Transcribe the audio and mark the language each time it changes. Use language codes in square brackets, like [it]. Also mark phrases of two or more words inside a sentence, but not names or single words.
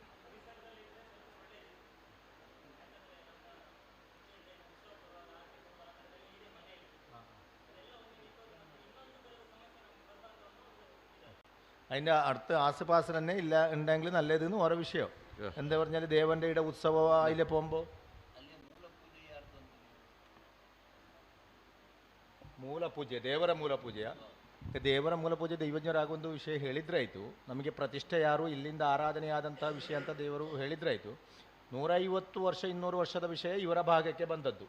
[ml] അതിൻ്റെ അടുത്ത് ആസ്പാസിൽ തന്നെ ഇല്ല ഉണ്ടെങ്കിൽ നല്ലതെന്ന് ഓരോ വിഷയം. എന്താ പറഞ്ഞാൽ ദേവൻ്റെ ഇവിടെ ഉത്സവം അതിലെ പോകുമ്പോൾ [kn] ಮೂಲಪೂಜೆ, ದೇವರ ಮೂಲಪೂಜೆಯ ದೇವರ ಮೂಲಪೂಜೆ ದೈವಜ್ಞರಾಗುವಂಥ ವಿಷಯ ಹೇಳಿದ್ರಾಯಿತು. ನಮಗೆ ಪ್ರತಿಷ್ಠೆ ಯಾರು ಇಲ್ಲಿಂದ ಆರಾಧನೆಯಾದಂಥ ವಿಷಯ ಅಂತ ದೇವರು ಹೇಳಿದ್ರಾಯಿತು. 150 ವರ್ಷ 200 ವರ್ಷದ ವಿಷಯ ಇವರ ಭಾಗಕ್ಕೆ ಬಂದದ್ದು.